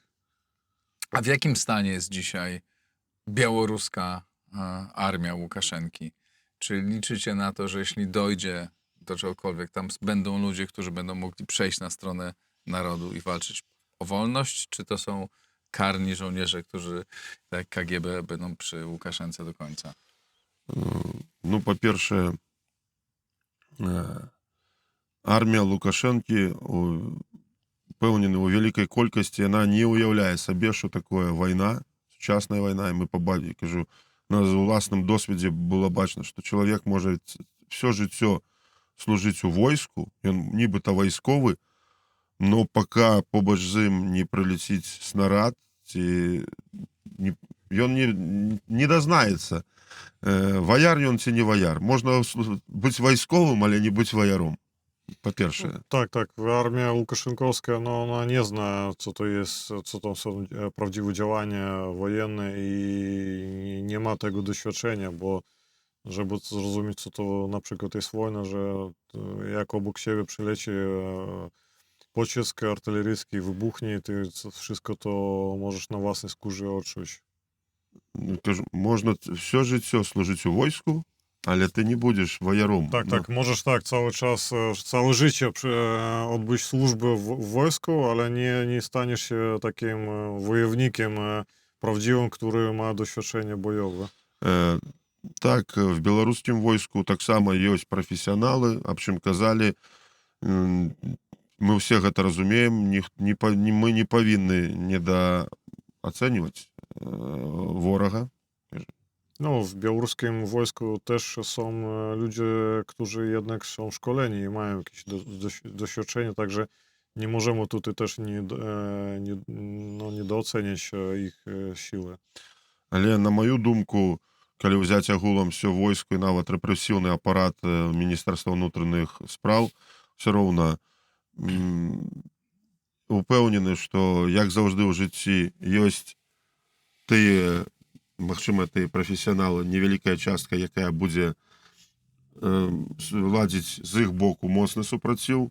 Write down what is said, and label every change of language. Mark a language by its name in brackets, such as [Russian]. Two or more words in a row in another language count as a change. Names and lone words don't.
[Polish] A w jakim stanie jest dzisiaj białoruska armia Łukaszenki? Czy liczycie na to, że jeśli dojdzie do czegokolwiek, tam będą ludzie, którzy będą mogli przejść na stronę narodu i walczyć o wolność? Czy to są karni żołnierze, którzy, tak jak KGB, będą przy Łukaszence do końca? [Belarusian] Ну, па-першае, армія Лукашэнкі, упэўнены ў вялікай колькасці, яна не ўяўляе сабе, што такое вайна, сучасная вайна, і мы кажу, на ўласным досведзе было бачна, што чалавек можа все жыццё служыць у войску, ён нібыта вайсковы, но пака побач з ім не прылеціць снарад, ці ён не дазнаецца, ваяр ён ці не ваяр. Можна быць вайсковым, але не быць ваяром, по-першае. [Polish] Tak, tak. Armia Łukaszenkowska, no ona nie zna, co to jest, co to są prawdziwe działania wojenne i nie ma tego doświadczenia, bo żeby zrozumieć, co to na przykład jest wojna, że jak obok siebie przyleci pocisk artyleryjski, wybuchnie, ty wszystko to możesz na własnej skórze odczuć. [Belarusian] Кажу, можна все жыццё служыць у войску, [Polish] ale ty nie będziesz wojarą. Tak, No. tak, możesz tak cały czas, całe życie odbyć służbę w wojsku, ale nie staniesz się takim wojownikiem prawdziwym, który ma doświadczenie bojowe. [Belarusian] Так, в беларускім войску таксама ёсць прафесіяналы, аб чым казалі. Мы ўсе гэта разумеем, мы не павінны недаацэньваць ворага. [Polish] No, w białoruskim wojsku też są ludzie, którzy jednak są szkoleni i mają jakieś doświadczenie, także nie możemy tutaj też niedooceniać ich siły. [Belarusian] Але на маю думку, калі ўзяць агулам все войску і нават рэпрэсіўны апарат Міністэрства ўнутраных спраў, все роўна упэўнены, што як заўжды ў жыцці ёсць тыя, магчыма, тыя прафесіяналы, невялікая частка, якая будзе ладзіць з іх боку моцны супраціў.